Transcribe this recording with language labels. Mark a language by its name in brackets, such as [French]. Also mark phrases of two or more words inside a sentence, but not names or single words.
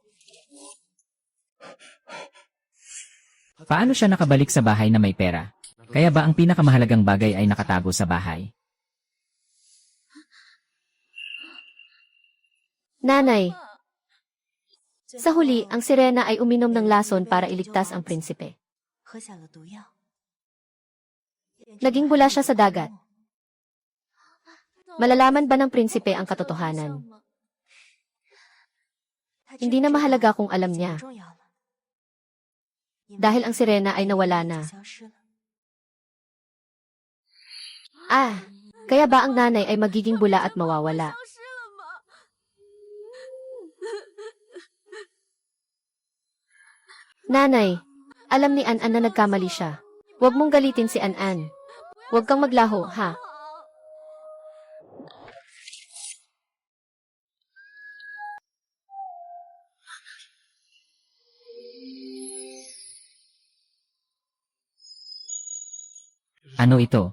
[Filipino] Paano siya nakabalik sa bahay na may pera? Kaya ba ang pinakamahalagang bagay ay nakatago sa bahay? Nanay, sa huli, ang sirena ay uminom ng lason para iligtas ang prinsipe. [Chinese] 喝下了毒药， [Filipino] Naging bula siya sa dagat. Malalaman ba ng prinsipe ang katotohanan? Hindi na mahalaga kung alam niya. [Chinese] 重要了， [Filipino] Dahil ang sirena ay nawala na. [Chinese] 消失了。 [Filipino] Ah, kaya ba ang nanay ay magiging bula at mawawala? [Chinese] 消失了吗？ [Filipino] Nanay, alam ni An-An na nagkamali siya. Huwag mong galitin si An-An. Huwag kang maglaho, ha? Ano ito?